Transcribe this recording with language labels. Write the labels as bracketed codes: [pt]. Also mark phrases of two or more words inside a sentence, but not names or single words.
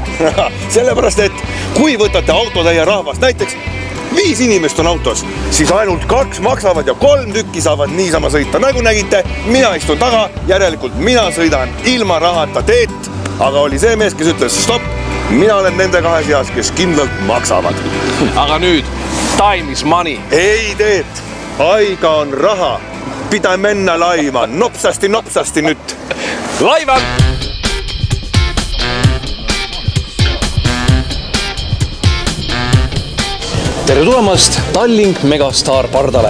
[et] Sellepärast, et kui võtate autotäie rahvast, näiteks 5 inimest on autos, siis ainult 2 maksavad ja 3 tükki saavad niisama sõita. Nagu nägite, mina istun taga, järelikult mina sõidan ilma rahata teed, aga oli see mees, kes ütles stopp, mina olen nende 2 seas, kes kindlalt maksavad. Aga nüüd, [en] time is money. [et] Ei teed, aega on raha, [fi] pida mennä laiva, [et] nopsasti nüüd. Laivan! Tere tulemast Tallink Megastar pardale.